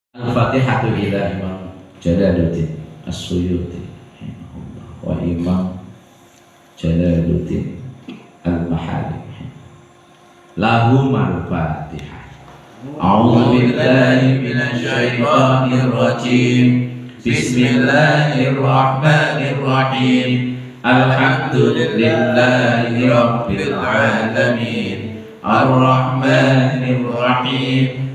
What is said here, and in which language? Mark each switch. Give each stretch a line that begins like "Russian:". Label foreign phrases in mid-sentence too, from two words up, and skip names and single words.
Arabic: الفاتحة إلى إمام جلال الدين السيوطي وإمام جلال الدين المحلي لهم الفاتحة. أعوذ بالله من الشيطان الرجيم. بسم الله الرحمن الرحيم. الحمد لله رب العالمين. الرحمن الرحيم.